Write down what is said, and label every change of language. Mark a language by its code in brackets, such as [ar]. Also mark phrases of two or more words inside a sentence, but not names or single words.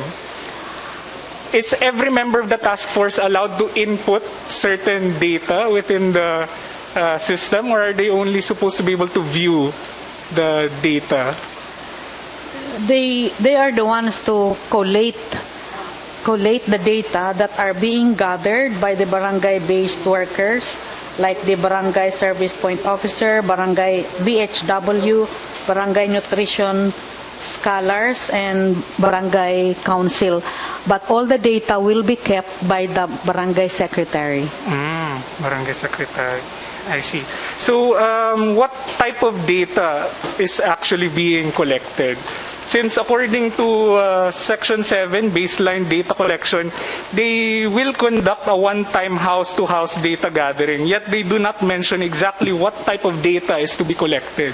[en] Is every member of the task force allowed to input certain data within the system, or are they only supposed to be able to view the data? They are the ones to collate the data that are being gathered by the barangay-based workers like the barangay service point officer, barangay BHW, barangay nutrition scholars, and barangay council. But all the data will be kept by the barangay secretary. Barangay secretary. I see. So, what type of data is actually being collected? Since according to Section 7, baseline data collection, they will conduct a one-time house-to-house data gathering, yet they do not mention exactly what type of data is to be collected.